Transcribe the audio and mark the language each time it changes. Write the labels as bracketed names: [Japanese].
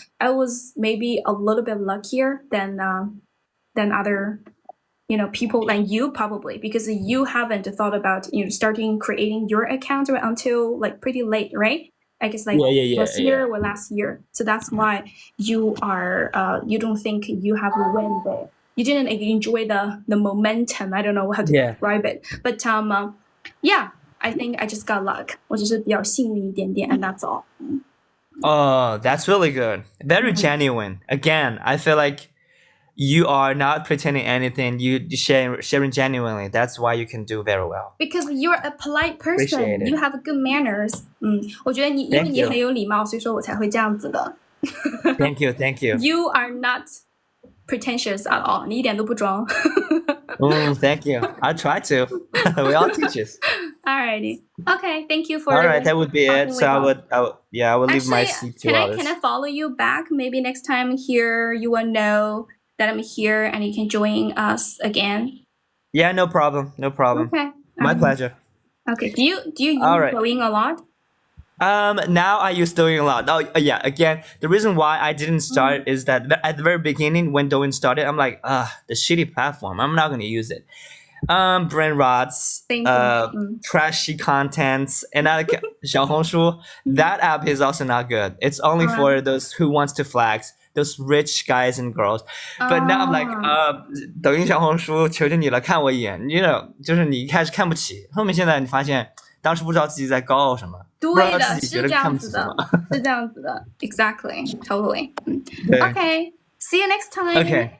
[English] I was maybe a little bit luckier than other people like you probably because you haven't thought about starting creating your account until like pretty late, right? I guess like this year or last year. So that's why you are you don't think you have a win there. You didn't enjoy the momentum. I don't know how to describe it. But I think I just got luck. [Chinese] 我只是比较幸运一点点 [English] and that's all. Oh, that's really good. Very genuine. Again, I feel like you are not pretending anything. You sharing genuinely. That's why you can do very well. Because you're a polite person. You have good manners. [Chinese] 我觉得因为你很有礼貌，所以说我才会这样子的。 [English] Thank you. You are not pretentious at all. [Chinese] 你一点都不装。 [English] Thank you. I try to. We all teachers. Alrighty. Okay. Thank you for. All right, that would be it. So I would leave my seat to others. Can I follow you back? Maybe next time here you will know that I'm here and you can join us again. Yeah, no problem. Okay. My pleasure. Okay. Do you use Douyin a lot? Now I use Douyin a lot. Oh, yeah. Again, the reason why I didn't start is that at the very beginning when Douyin started, I'm like, the shitty platform. I'm not gonna use it. Brain rots, trashy contents, and like 小红书, that app is also not good. It's only for those who wants to flex. those rich guys and girls. But now I'm like, [Chinese] 抖音小红书，求求你了，看我一眼。就是你一开始看不起，后面现在你发现，当时不知道自己在高傲什么，不知道自己觉得看不起什么。是这样子的 ， [English] exactly, totally. Okay, see you next time. Okay,